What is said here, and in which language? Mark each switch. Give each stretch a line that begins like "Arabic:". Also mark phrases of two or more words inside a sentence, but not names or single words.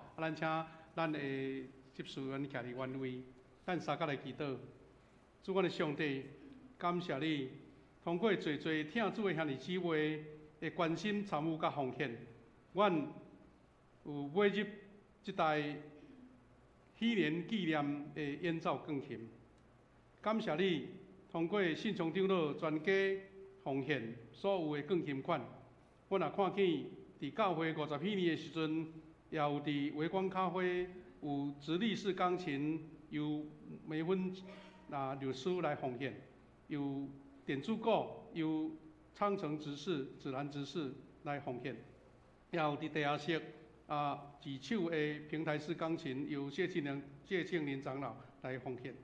Min Nan Chinese: 咱请咱的执事员徛伫原位，咱三角来祈祷。主，阮的上帝，感谢你，通过侪侪听主的兄弟姊妹的关心参与甲奉献，阮有买入即台喜年纪念的演奏钢琴。感谢你，通过信昌长老全家奉献所有的钢琴款，阮也看见伫教会50禧年的时阵，也有伫微光咖啡有直立式钢琴，由美芬律师来奉献，由点珠鼓，由昌城执事、子兰执事来奉献，也有伫地下室自手的平台式钢琴，由谢庆林长老来奉献。